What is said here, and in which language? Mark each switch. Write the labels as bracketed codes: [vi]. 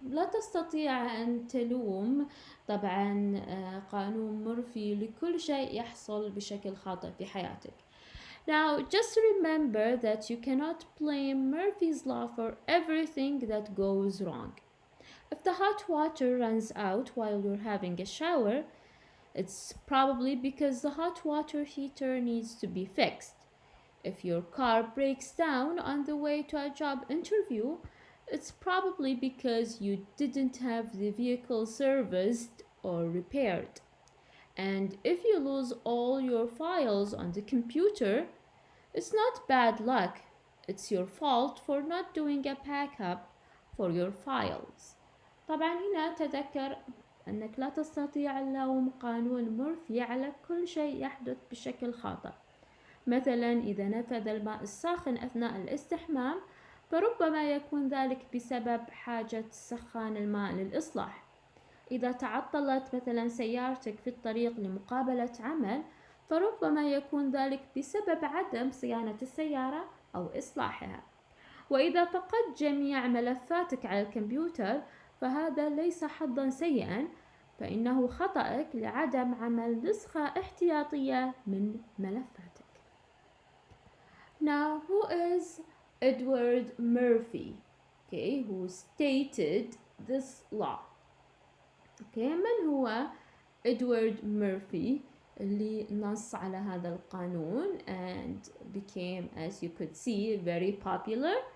[ar] لا تستطيع أن تلوم طبعا قانون مورفي لكل شيء يحصل بشكل خاطئ في حياتك. [en] Now, just remember that you cannot blame Murphy's Law for everything that goes wrong. If the hot water runs out while you're having a shower, it's probably because the hot water heater needs to be fixed. If your car breaks down on the way to a job interview, it's probably because you didn't have the vehicle serviced or repaired. And if you lose all your files on the computer, it's not bad luck. It's your fault for not doing a backup for your files. [ar] طبعا هنا تذكر أنك لا تستطيع اللوم قانون مورفي على كل شيء يحدث بشكل خاطئ. مثلا إذا نفذ الماء الساخن أثناء الاستحمام فربما يكون ذلك بسبب حاجة سخان الماء للإصلاح. إذا تعطلت مثلا سيارتك في الطريق لمقابلة عمل فربما يكون ذلك بسبب عدم صيانة السيارة أو إصلاحها. وإذا فقدت جميع ملفاتك على الكمبيوتر فهذا ليس حظا سيئا، فإنه خطأك لعدم عمل نسخة احتياطية من ملفاتك. [en] Now, who is Edward Murphy? Okay, who stated this law? Okay, [ar] من هو [en] Edward Murphy [ar] اللي نص على هذا القانون [en] and became, as you could see, very popular?